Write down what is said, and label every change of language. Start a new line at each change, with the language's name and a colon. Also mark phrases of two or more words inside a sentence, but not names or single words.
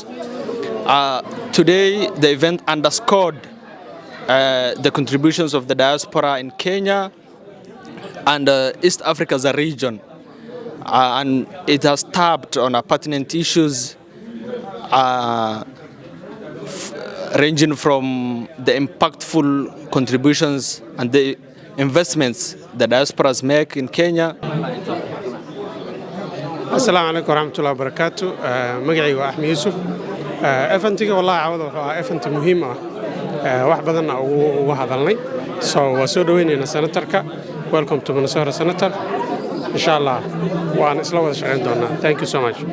English: Today, the event underscored the contributions of the diaspora in Kenya and East Africa as a region. And it has tapped on pertinent issues ranging from the impactful contributions and the investments the diasporas make in Kenya.
Arabic: السلام عليكم ورحمة الله وبركاته.
Somali: Magacayga waa Axmed Yuusuf. Eventiga wallahi cawada waa event muhiim ah. Wax badan ugu hadalnay. So waa soo dhaweynayna senatarka
English: welcome to Minnesota Senator.
Somali: Inshallah, waan isla wada shaqayn doonaa.
English: Thank you so much.